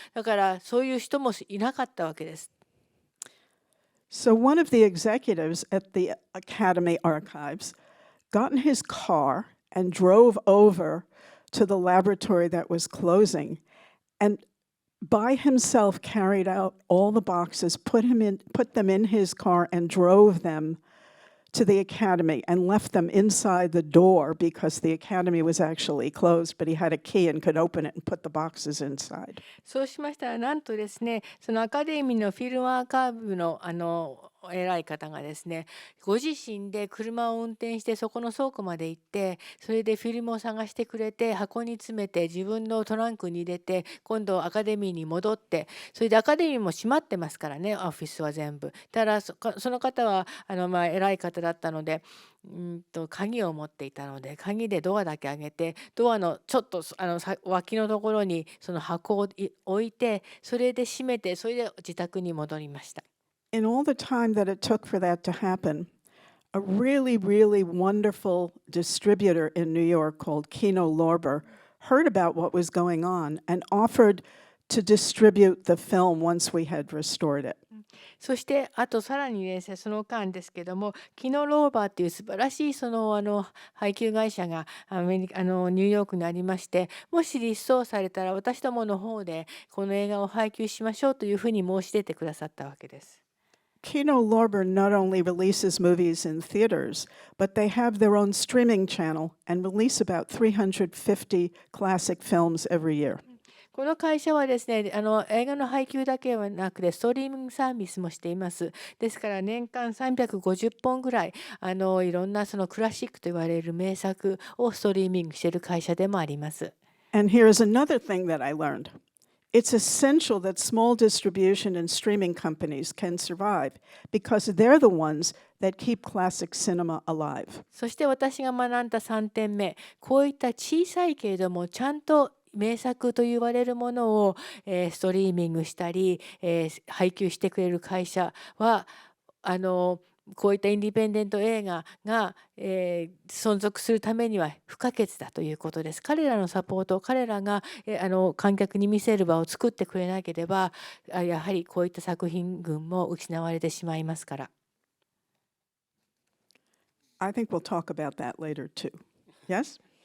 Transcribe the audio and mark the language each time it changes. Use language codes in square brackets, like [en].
[ja] だからそういう人もいなかったわけです。 [en] So one of the executives at the Academy Archives got in his car and drove over to the laboratory that was closing and by himself carried out all the boxes, put them in his car and drove them to the academy and left them inside the door because the academy was actually closed, but he had a key and could open it and put the boxes inside. [ja] そうしましたら、なんとですね、そのアカデミーのフィルムアーカイブの偉い方がですね、ご自身で車を運転してそこの倉庫まで行って、それでフィルムを探してくれて、箱に詰めて自分のトランクに入れて、今度アカデミーに戻って、それでアカデミーも閉まってますからね、オフィスは全部。ただその方は偉い方だったので、鍵を持っていたので、鍵でドアだけ開けて、ドアのちょっと脇のところにその箱を置いて、それで閉めて、それで自宅に戻りました。 [en] In all the time that it took for that to happen, a really, really wonderful distributor in New York called Kino Lorber heard about what was going on and offered to distribute the film once we had restored it. [ja] そしてあとさらにですね、その間ですけども、キノローバーっていう素晴らしい配給会社がニューヨークにありまして、もし立証されたら私どもの方でこの映画を配給しましょうというふうに申し出てくださったわけです。 [en] Kino Lorber not only releases movies in theaters, but they have their own streaming channel and release about 350 classic films every year. [ja] この会社はですね、映画の配給だけはなくてストリーミングサービスもしています。ですから年間350本ぐらいいろんなそのクラシックと言われる名作をストリーミングしている会社でもあります。 [en] And here's another thing that I learned. It's essential that small distribution and streaming companies can survive because they're the ones that keep classic cinema alive. [ja] そして私が学んだ3点目、こういった小さいけれどもちゃんと名作と言われるものを、ストリーミングしたり、配給してくれる会社はこういったインディペンデント映画が、存続するためには不可欠だということです。彼らのサポート、彼らが、観客に見せる場を作ってくれなければ、やはりこういった作品群も失われてしまいますから。 [en] I think we'll talk about that later too. Yes?